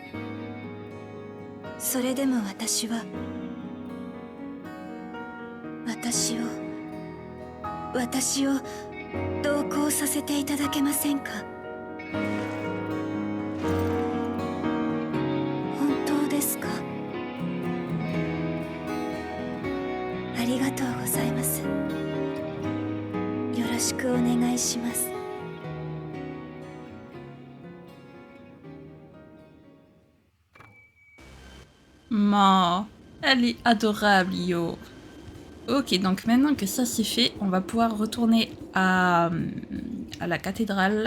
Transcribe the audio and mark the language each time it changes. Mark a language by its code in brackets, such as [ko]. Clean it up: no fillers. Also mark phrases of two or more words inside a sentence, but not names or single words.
[ja] それでも私を同行させていただけませんか。本当ですか。ありがとうございます。よろしくお願いします。 [fr] Ma, elle est adorable, yo. Ok, donc maintenant que ça c'est fait, on va pouvoir retourner à la cathédrale.